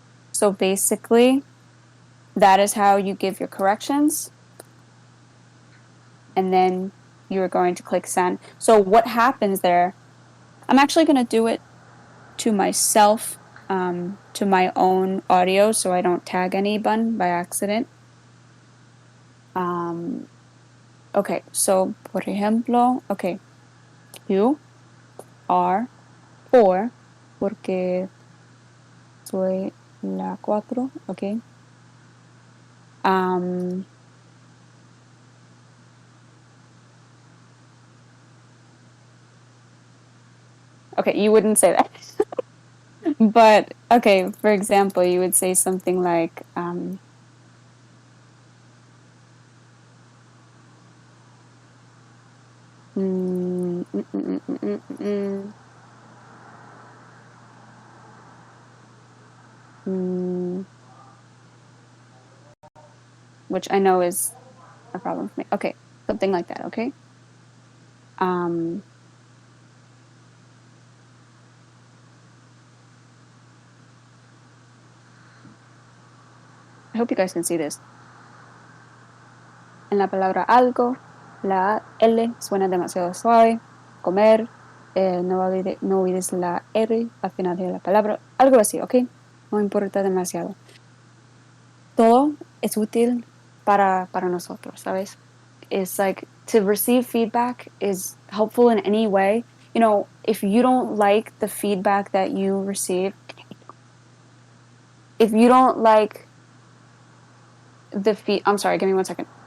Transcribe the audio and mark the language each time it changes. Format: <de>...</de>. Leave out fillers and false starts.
<en>So basically, that is how you give your corrections. And then you're going to click send. So what happens there, I'm actually going to do it to myself, to my own audio, so I don't tag anyone by accident. Okay, so</en> <es>por ejemplo,</es> <en>okay, you are</en> <es>por, porque soy la 4,</es> <en>okay. Okay, you wouldn't say that. But okay, for example, you would say something like mm, mm, mm, mm, mm, mm, mm, mm, which I know is a problem for me. Okay, something like that, okay? Um, I hope you guys can see this.</en> <es>En la palabra algo, la L suena demasiado suave. Comer, no olvides la R al final de la palabra. Algo así, ¿ok? No importa demasiado. Todo es útil para nosotros, ¿sabes?</es> <en>It's like to receive feedback is helpful in any way. You know, if you don't like the feedback that you receive, if you don't like I'm sorry, give me 1 second.</en>